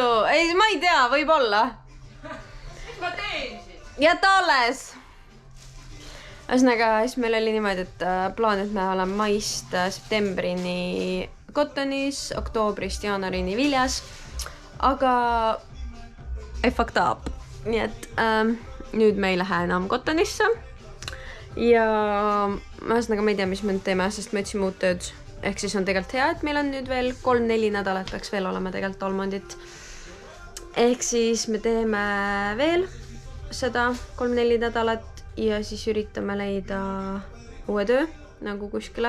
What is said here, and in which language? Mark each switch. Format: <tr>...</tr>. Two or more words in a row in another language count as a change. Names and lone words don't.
<et>Ei, ma ei tea, võib-olla. Mis ma teen siis? Jäta alles. Ühesõnaga, siis meil oli niimoodi, et plaan, et me oleme maist septembrini Cottonis, oktoobrist jaanuarini Viljas.</et> <en>Aga I fucked up.</en> <et>Nii et nüüd me ei lähe enam Cottonisse. Ja ühesõnaga ma ei tea, mis me nüüd teeme, sest me otsime uut tööd. Ehk siis on tegelikult hea, et meil on nüüd veel 3-4 nädalat peaks veel olema tegelikult Almondit. Ehk siis me teeme veel seda 3-4 nädalat ja siis üritame leida uue töö nagu kuskile.</et>